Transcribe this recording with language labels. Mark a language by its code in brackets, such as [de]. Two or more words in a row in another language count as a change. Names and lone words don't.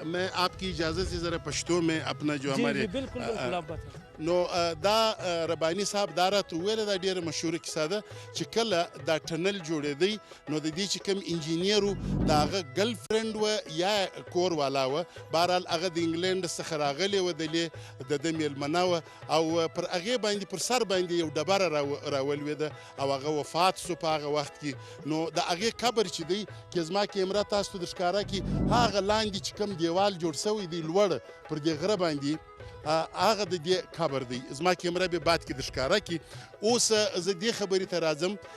[ur] میں آپ کی اجازت سے ذرا پشتو میں اپنا جو ہمارے بالکل بالکل آپ بتائیں [ps] نو دا رباني صاحب دا راته وویله دا ډېره مشهوره کیسه ده چې کله دا ټنل جوړېدی نو د دې چې کوم انجینیر و د هغه ګرل فرینډ وه یا کور والا وه بهرحال هغه د انګلینډ څخه راغلې وه دلې د ده میلمنه وه او پر هغې باندې پر سر باندې یو ډبره راولوېده او هغه وفات سو په هغه وخت کې نو د هغې قبر چې دی که زما کیمره تاسو ته د ښکاره کړي هغه لاندې چې کوم دیوال جوړ سوی دی لوړ پر دې غره باندې هغه د دې قبر دی زما کیمره به بعد کې د ښکاره کړي اوس زه دې خبرې ته راځم